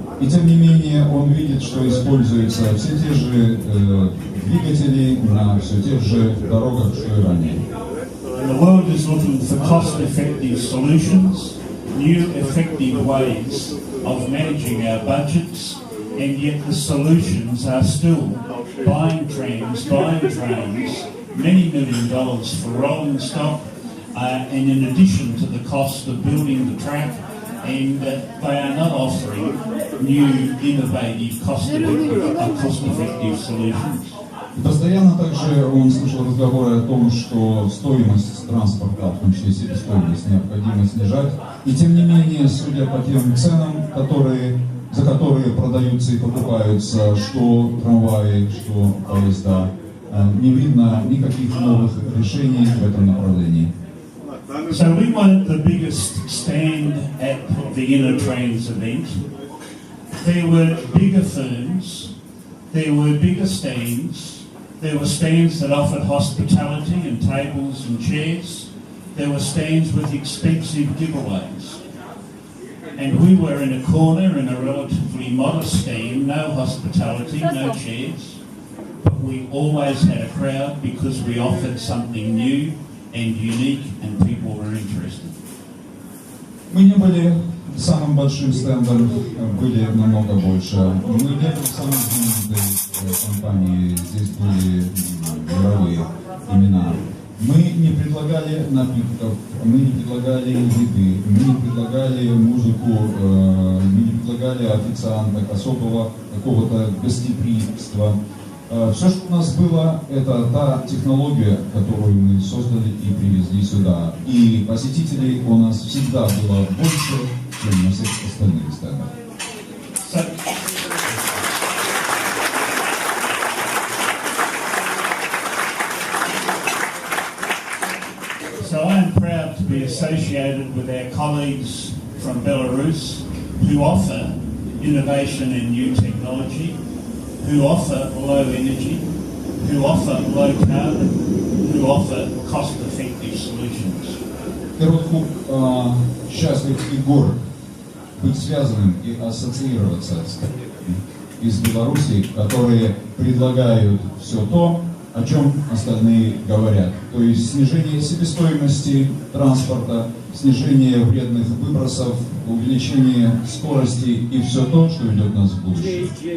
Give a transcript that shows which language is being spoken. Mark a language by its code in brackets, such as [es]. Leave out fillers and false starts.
[ru] И тем не менее он видит, что используются все те же двигатели на все тех же дорогах, что и ранее. [en] The world is looking for cost-effective solutions, new effective ways of managing our budgets, and yet the solutions are still buying trams, buying trains, many $1 million for rolling stock, and in addition to the cost of building the track, and they are not offering new, innovative, cost-effective solutions. [ru] Постоянно также он слышал разговоры о том, что стоимость транспорта, в том числе себестоимость, необходимо снижать. И тем не менее, судя по тем ценам, за которые продаются и покупаются что трамваи, что поезда, не видно никаких новых решений в этом направлении. [en] So we weren't the biggest stand at the Innotrans event. There were bigger firms, there were bigger stands, there were stands that offered hospitality and tables and chairs, there were stands with expensive giveaways. And we were in a corner in a relatively modest stand, no hospitality, no chairs, but we always had a crowd because we offered something new and unique, and people were interested. [ru] Мы не были самым большим стендом, были намного больше. Мы не были самой знаменитой компанией, здесь были мировые имена. Мы не предлагали напитков, мы не предлагали еды, мы не предлагали музыку, мы не предлагали официанток, особого какого-то гостеприимства. Все, что у нас было, это та технология, которую мы создали и привезли сюда. И посетителей у нас всегда было больше, чем на всех остальных стендах. [en] So I am proud to be associated with our colleagues from Belarus who offer innovation and new technology, who offer low energy, who offer low carbon, who offer cost-effective solutions. [ru] Короткук счастлив и горд быть связанным и ассоциироваться с коллегами из Беларуси, которые предлагают все то, о чем остальные говорят. То есть снижение себестоимости транспорта, снижение вредных выбросов, увеличение скорости и все то, что ведет нас в будущее.